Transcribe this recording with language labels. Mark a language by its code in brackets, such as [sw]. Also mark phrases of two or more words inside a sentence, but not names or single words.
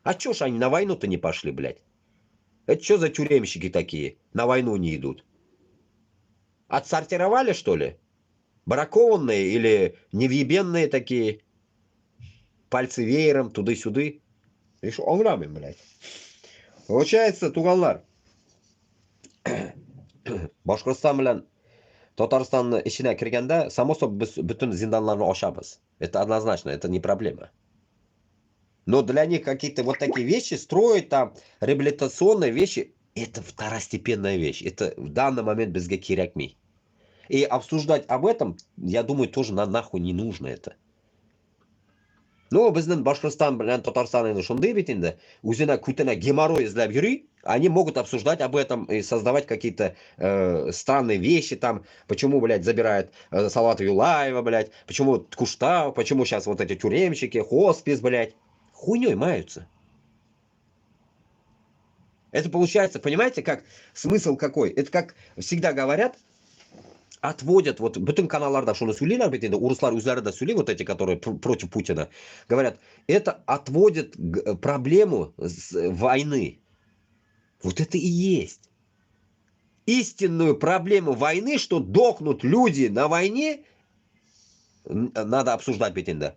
[ru] А чё ж они на войну-то не пошли, блядь? Это что за тюремщики такие? На войну не идут. Отсортировали, что ли? Бракованные или невъебенные такие? Пальцы веером, туды-сюды. Решил, аңрамын, блядь. Получается, [tt] туганлар. Башкортстан белән Татарстанны иченә кергәндә, [ru] само собой, [tt] без бүтән зинданларны ачабыз. [ru] Это однозначно, это не проблема. Но для них какие-то вот такие вещи строить, там, реабилитационные вещи, это второстепенная вещь. Это в данный момент [tt] безге кирәкми. [ru] И обсуждать об этом, я думаю, тоже нахуй не нужно это. [tt] Но безнең Башкортстан белән Татарстан инде шундый бит инде, үзенә күтенә геморрой эзләп йөри, [ru] они могут обсуждать об этом и создавать какие-то странные вещи там, почему, блядь, забирают Салавата Юлаева, блядь, почему Куштау, почему сейчас вот эти тюремщики, хоспис, блядь, хуйней маются. Это получается, понимаете, как смысл какой? Это как всегда говорят, отводят, вот [tt] bütün каналларда шуны сөйлейләр бит инде, урыслар үзләре дә сөйли, [ru] вот эти, которые против Путина, говорят, это отводит проблему войны. Вот это и есть. Истинную проблему войны, что дохнут люди на войне, надо обсуждать ведь иногда.